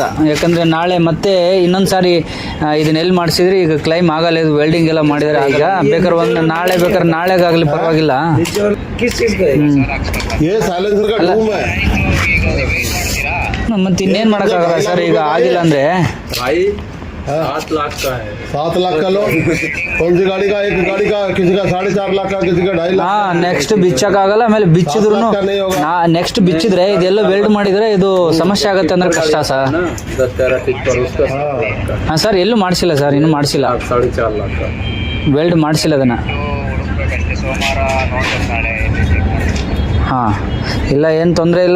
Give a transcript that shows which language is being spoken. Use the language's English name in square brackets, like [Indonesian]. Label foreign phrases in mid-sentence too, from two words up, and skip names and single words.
[Kannada] ಯಾಕಂದರೆ ನಾಳೆ ಮತ್ತೆ ಇನ್ನೊಂದು ಸಾರಿ ಇದನ್ನೆಲ್ಲಿ ಮಾಡಿಸಿದ್ರೆ ಈಗ ಕ್ಲೈಮ್ ಆಗಲ್ಲ. ಇದು ವೆಲ್ಡಿಂಗ್ ಎಲ್ಲ ಮಾಡಿದರೆ ಈಗ ಬೇಕಾದ್ರೆ ನಾಳೆಗಾಗಲಿ ಪರವಾಗಿಲ್ಲ. ಮತ್ತೆ ಇನ್ನೇನು ಮಾಡೋಕ್ಕಾಗಲ್ಲ ಸರ್, ಈಗ ಆಗಿಲ್ಲ ಅಂದರೆ [Hindi] 7 लाख का लो. कौन सी गाड़ी का? एक गाड़ी का किसी का 4.5 लाख का, किसी का 2.5 लाख. [Kannada] ನೆಕ್ಸ್ಟ್ ಬಿಚ್ಚಕ್ಕಾಗಲ್ಲ. ಆಮೇಲೆ ಬಿಚ್ಚಿದ್ರು ನೆಕ್ಸ್ಟ್ ಬಿಚ್ಚಿದ್ರೆ ಇದೆಲ್ಲ ವೆಲ್ಡ್ ಮಾಡಿದ್ರೆ ಇದು ಸಮಸ್ಯೆ ಆಗುತ್ತೆ ಅಂದ್ರೆ ಕಷ್ಟ ಸರ್. ಸರ್ ಎಲ್ಲೂ ಮಾಡಿಸಿಲ್ಲ ಸರ್, ಇನ್ನೂ ಮಾಡಿಸಿಲ್ಲ. 4.5 लाख ವೆಲ್ಡ್ ಮಾಡಿಸಿಲ್ಲ ಅದನ್ನು. ಇಲ್ಲ, ಏನು ತೊಂದರೆ ಇಲ್ಲ.